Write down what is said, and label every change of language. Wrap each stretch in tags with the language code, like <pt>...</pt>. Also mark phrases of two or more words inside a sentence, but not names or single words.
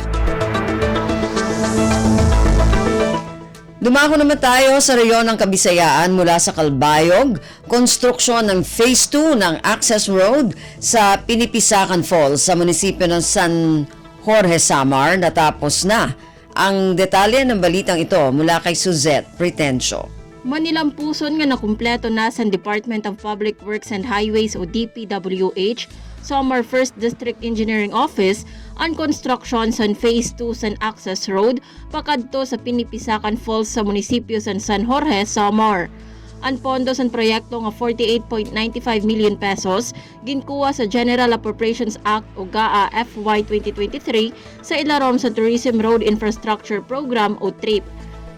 <tl>Dumako naman tayo sa rehiyon ng Kabisayaan mula sa Calbayog, konstruksyon ng Phase 2 ng Access Road sa Pinipisakan Falls sa munisipyo ng San Jorge, Samar natapos na. Ang detalye ng balitang ito mula kay Suzette Pretencio.</tl> <war>Manilampuson nga nakumpleto na sa Department of Public Works and Highways o DPWH Samar 1st District Engineering Office ang construction sa Phase 2 sa Access Road pakadto sa Pinipisakan Falls sa munisipyo sa San Jorge, Samar. Ang pondo sa proyekto nga 48.95 million pesos ginkuha sa General Appropriations Act o GAA FY 2023 sa ilarom sa Tourism Road Infrastructure Program o TRIP.</war>